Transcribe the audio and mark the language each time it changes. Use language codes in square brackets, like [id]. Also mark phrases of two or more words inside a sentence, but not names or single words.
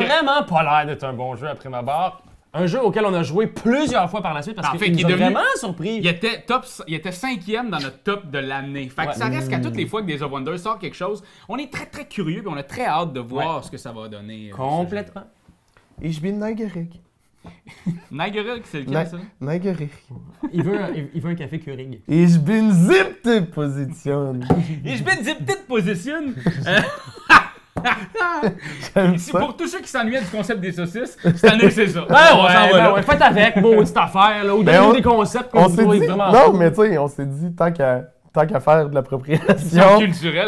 [fr] vraiment pas l'air d'être un bon jeu après ma barre. Un jeu auquel on a joué plusieurs fois par la suite parce En qu'il fait, nous qui a est devenu- vraiment surpris. Il était 5e dans notre top de l'année. Fait que Ouais. ça reste qu'à toutes les fois que Days of Wonder sort quelque chose, on est très très curieux, puis on a très hâte de voir ce que ça va donner. Complètement. [de] Ich bin neugierig. [fr] Niagara, c'est lequel ça? [de] Neugierig. [fr] Il veut un café Keurig. [de] Ich bin 7. Position. Ich bin die [fr] petite position. J'aime C'est ça. pour tous ceux qui s'ennuyaient du concept des saucisses, cette année c'est ça. Ben On ouais, s'en va ben là. ouais, faites avec, maudite affaire, là, ou Ben, donnez on- des concepts qu'on On s'est trouve dit, vraiment non, cool. mais tu sais, on s'est dit, tant qu'à faire de C'est l'appropriation, culturel.